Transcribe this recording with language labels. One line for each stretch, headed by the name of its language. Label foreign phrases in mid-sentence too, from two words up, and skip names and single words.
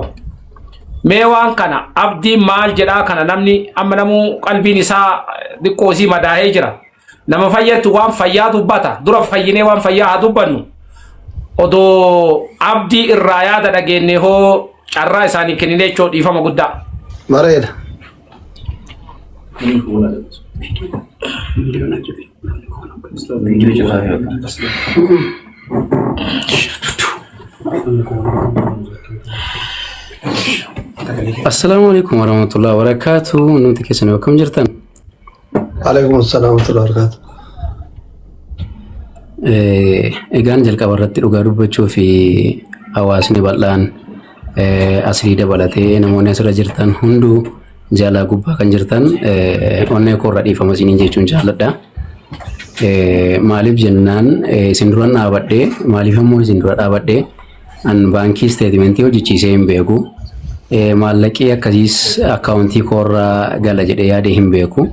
Oromo: Mee waan kana abdiin maal jedhaa kana namni amma namuu qalbiin isaa xiqqoosii madaa'ee jira. Nama fayyatu waan fayyaa dubbata dura fayyinee waan fayyaa haa dubbannu. Odoo abdii irraa yaada dhageenye hoo carraa isaanii kennine jechoo dhiifama guddaa. Bareeda.
Arabic: السلام عليكم ورحمة الله وبركاته.
Oromo: Nuti keessan akkam jirtan?
Arabic: وعليكم السلام ورحمة الله وبركاته.
Oromo: Egaan jalqaba irratti dhugaa dubbachuu fi hawaasni bal'aan asii dabalatee namoonni asirra jirtan hunduu jaalaa gubbaa kan jirtan onnee koorra dhiifama isiniin jechuun jaalladha. Maaliif jennaan isin dura dhaabadhee maaliif ammoo isin dura dhaabadhee an baankii isteetimentii hojjechiisee hin beeku maallaqii akkasiis akkaawuntii koorra gala jedhee yaadee hin beeku.